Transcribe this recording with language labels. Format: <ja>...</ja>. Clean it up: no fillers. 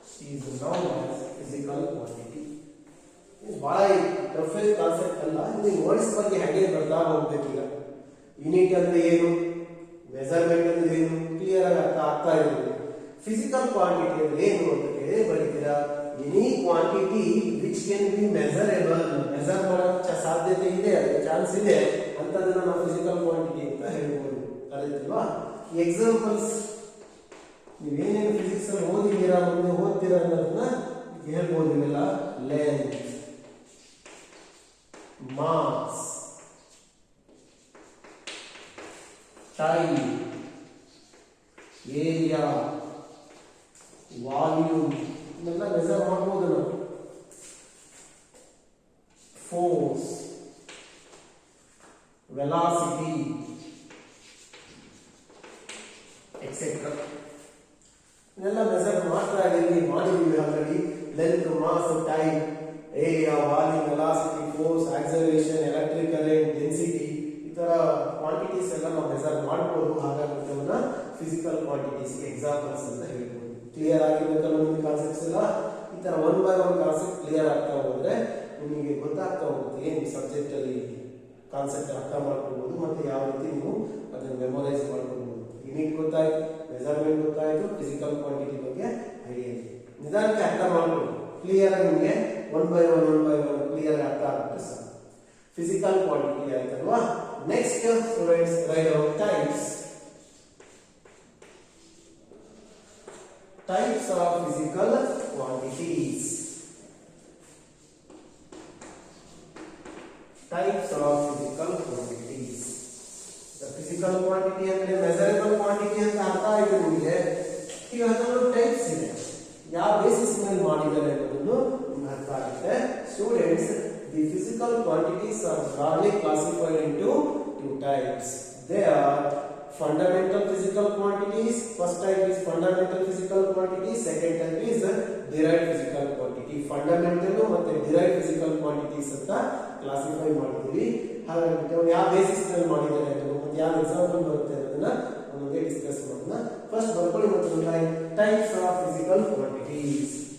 <en>Is known as physical quantity.</en> <kn>ಬಹಳ toughest concept ಅಲ್ಲ, ನೀವು ವರ್ಡ್ಸ್ ಬಗ್ಗೆ ಹಾಗೆ ಬರ್ತಾ ಹೋಗ್ಬೇಕೀಗ. ಯೂನಿಟ್ ಅಂದ್ರೆ ಏನು, ಮೆಜರ್ಮೆಂಟ್ ಅಂದ್ರೆ ಏನು, ಕ್ಲಿಯರ್ ಆಗಿ ಅರ್ಥ ಆಗ್ತಾ ಇರೋದು. ಫಿಸಿಕಲ್ ಕ್ವಾಂಟಿಟಿ ಅಂದ್ರೆ ಏನು ಅಂತ ಕೇಳಿ ಬರೀತೀರಾ,</kn> <en>any quantity which can be measurable,</en> <kn>measure ಮಾಡೋ ಸಾಧ್ಯತೆ ಇದೆ, ಅದಕ್ಕೆ ಚಾನ್ಸ್ ಇದೆ ಅಂತದನ್ನ ನಾವು ಫಿಸಿಕಲ್ ಕ್ವಾಂಟಿಟಿ ಅಂತ ಹೇಳ್ಬೋದು. ಅರ್ಥಾಯ್ತಲ್ವಾ? ಎಕ್ಸಾಂಪಲ್ಸ್ ನೀವೇನೇನು ಫಿಸಿಕ್ಸ್ ಅಲ್ಲಿ ಓದಿದ್ದೀರಾ, ಮುಂದೆ ಓದ್ತೀರಾ ಅನ್ನೋದನ್ನ ಹೇಳ್ಬೋದು. ಇವೆಲ್ಲ length, mass, time, area, volume, ಇವೆಲ್ಲ ಮೆಜರ್ ಮಾಡ್ಬೋದು ನಾವು. ಫೋರ್ಸ್, ವೆಲಾಸಿಟಿ, ಎಕ್ಸೆಟ್ರಾ, ಇದೆಲ್ಲ ಮೆಜರ್ ಮಾಡ್ತಾ ಇದ್ದೀವಿ, ಮಾಡಿದ್ದೀವಿ already. length, mass, time, area, volume, velocity, force, acceleration, electric current, density ಈ ತರ ಕ್ವಾಂಟಿಟೀಸ್ ಎಲ್ಲ ನಾವು ಮೆಜರ್ ಮಾಡಬಹುದು. ಹಾಗಾಗಿ ಅವನ್ನ ಫಿಸಿಕಲ್ ಕ್ವಾಂಟಿಟೀಸ್ ಎಕ್ಸಾಂಪಲ್ಸ್ ಅಂತ ಹೇಳ್ಬೋದು. ಕ್ಲಿಯರ್ ಆಗಿರ್ಬೇಕಲ್ಲ ನಿಮಗೆ ಕಾನ್ಸೆಪ್ಟ್ಸ್ ಎಲ್ಲ. ಈ ತರ one by one concept clear ಆಗ್ತಾ ಹೋದ್ರೆ ನಿಮಗೆ ಗೊತ್ತಾಗ್ತಾ ಹೋಗುತ್ತೆ ಏನು ಸಬ್ಜೆಕ್ಟ್ ಅಲ್ಲಿ ಕಾನ್ಸೆಪ್ಟ್ ಅರ್ಥ ಮಾಡ್ಕೋಬಹುದು ಮತ್ತೆ ಯಾವ ರೀತಿ ನೀವು ಅದನ್ನ ಮೆಮೊರೈಸ್ ಮಾಡ್ಕೋಬಹುದು. ಯೂನಿಟ್ ಗೊತ್ತಾಯ್ತು, ಮೆಜರ್ಮೆಂಟ್ ಗೊತ್ತಾಯ್ತು, ಫಿಸಿಕಲ್ ಕ್ವಾಂಟಿಟಿ ಬಗ್ಗೆ ಐಡಿಯಾ ಇದೆ. ನಿಧಾನಕ್ಕೆ ಅರ್ಥ ಮಾಡ್ಕೊಳ್ಳಿ. ಕ್ಲಿಯರ್ ಆಗಿ ನಿಮಗೆ ಒನ್ ಬೈ ಒನ್ ಕ್ಲಿಯರ್ ಅರ್ಥ ಆಗುತ್ತೆ ಸರ್.</kn> <en>physical quantity</en> <kn>ಆಯ್ತಲ್ವಾ.</kn> <en>Next students write down types of physical quantities. Types of physical quantities.</en> <kn>The physical quantity ಅಂದ್ರೆ measurable quantity ಅಂತ ಅರ್ಥ ಆಯ್ತು ನಿಮಗೆ. ಈಗ ಅದನ್ನು ಟೈಪ್ಸ್ ಇದೆ, ಯಾವ ಬೇಸಿಸ್ ಮೇಲೆ ಮಾಡಿದ್ದಾರೆ ಅನ್ನೋದನ್ನು ನಿಮಗೆ ಅರ್ಥ ಆಗುತ್ತೆ.</kn> <en>Students, the physical quantities are broadly classified into two types. They are fundamental physical quantities. First type is fundamental physical quantities. Second type is derived physical quantity.</en> <kn>Fundamental ಮತ್ತೆ derived physical quantities ಅಂತ classify ಮಾಡಿದ್ವಿ. ಹಾಗಾಗಿ ಅವರು ಯಾವ basis ಮೇಲೆ ಮಾಡಿದ್ದಾರೆ ಅಂತ ಮತ್ತೆ ಯಾವ ಎಕ್ಸಾಂಪಲ್ ಬರುತ್ತೆ ಅನ್ನೋದನ್ನ ಒಂದೊಂದೇ ಡಿಸ್ಕಸ್ ಮಾಡೋಣ. ಫಸ್ಟ್ ಬರ್ಕೊಳ್ಳಿ ಮತ್ತೆ ಟೈಪ್ಸ್ ಆಫ್ ಫಿಸಿಕಲ್ ಕ್ವಾಂಟಿಟೀಸ್.</kn>